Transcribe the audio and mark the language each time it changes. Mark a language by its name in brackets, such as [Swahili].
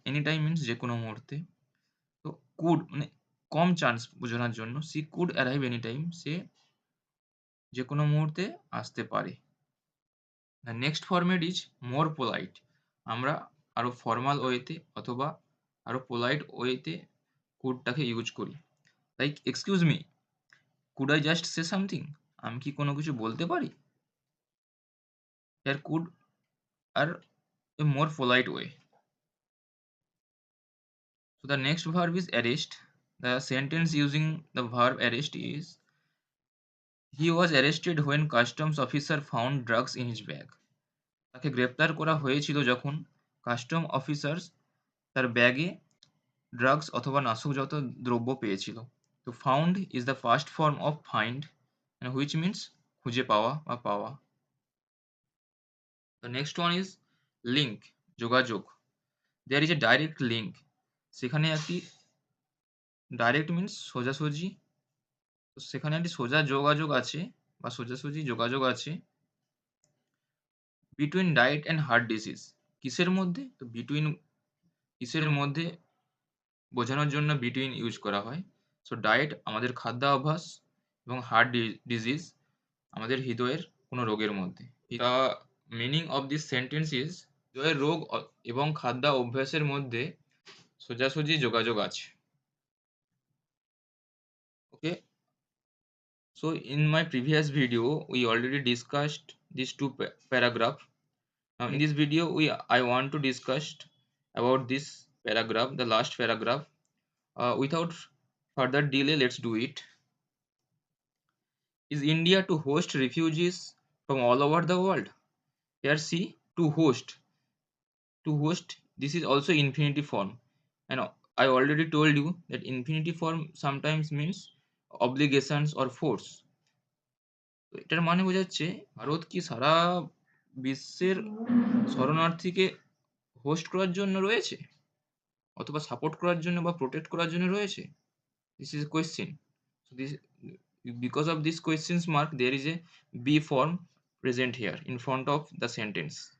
[Bangla] Any time means যে কোনো মুহূর্তে। তো কুড মানে কম চান্স বোঝানোর জন্য [English] she could arrive any time, [Bangla] সে যে কোনো মুহূর্তে আসতে পারে। [English] The next format is more polite. [Bangla] আমরা আরো ফর্মাল ওয়েতে অথবা আরো পোলাইট ওয়েতে কুডটাকে ইউজ করি। [English] Like excuse me, could I just say something. [Bangla] আমি কি কোনো কিছু বলতে পারি? [English] Here could are a more polite way. So the next verb is arrest. The sentence using the verb arrest is, he was arrested when customs officer found drugs in his bag. [Bangla] তাকে গ্রেপ্তার করা হয়েছিল যখন custom officers তার ব্যাগে drugs অথবা নাশকজাত দ্রব্য পেয়েছিল। [English] তো found is the first form of find, which means [Bangla] খুঁজে পাওয়া বা পাওয়া। [English] The next one is link, যোগাযোগ। There is a direct link. [Bangla] সেখানে একটি ডাইরেক্ট মিনস সোজাসুজি, তো সেখানে একটি সোজা যোগাযোগ আছে বা সোজাসুজি যোগাযোগ আছে [English] Between diet and heart disease. [Bangla] কিসের মধ্যে? তো বিটুইন কিসের মধ্যে বোঝানোর জন্য বিটুইন ইউজ করা হয়। সো ডায়েট আমাদের খাদ্যাভ্যাস এবং হার্ট ডিজিজ আমাদের হৃদয়ের কোনো রোগের মধ্যে। [English] the meaning of this sentence is, [Bangla] হৃদয়ের রোগ এবং খাদ্য অভ্যাসের মধ্যে সোজাসুজি যোগাযোগ আছে। [English] Okay, so in my previous video we already discussed these two paragraph. Now in this video I want to discuss about this paragraph, the last paragraph. Without further delay, let's do it. Is India to host refugees from all over the world? Here see, to host, this is also infinitive form, and I already told you that infinitive form sometimes means obligations or force. [Bangla] তো এটার মানে বোঝাচ্ছে ভারত কি সারা বিশ্বের শরণার্থীকে host করার জন্য রয়েছে অথবা সাপোর্ট করার জন্য বা প্রোটেক্ট করার জন্য রয়েছে? [English] This is a question. So this, because of this questions mark there is a be form present here in front of the sentence.